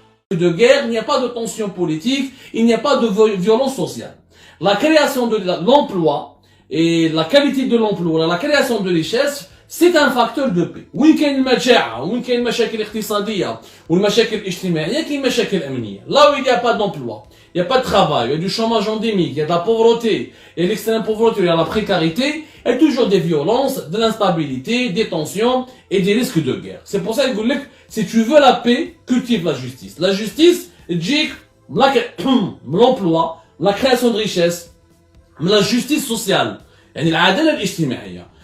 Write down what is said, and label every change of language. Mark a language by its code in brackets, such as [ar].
[fr] de guerre, il n'y a pas de tension politique, il n'y a pas de violence sociale. La création de l'emploi et la qualité de l'emploi, la création de richesse, c'est un facteur de paix. [ar] وين كاين المجاعة وين كاين المشاكل الاقتصادية والمشاكل الاجتماعية كاين مشاكل أمنية. [fr] Là où il n'y a pas d'emploi, il n'y a pas de travail, il y a du chômage endémique, il y a de la pauvreté, il y a l'extrême pauvreté, il y a la précarité, il y a toujours des violences, de l'instabilité, des tensions et des risques de guerre. C'est pour ça que si tu veux la paix, cultive la justice. La justice, [ar] تجيك [fr] l'emploi, la création de richesse, la justice sociale, [ar] يعني العدالة الاجتماعية.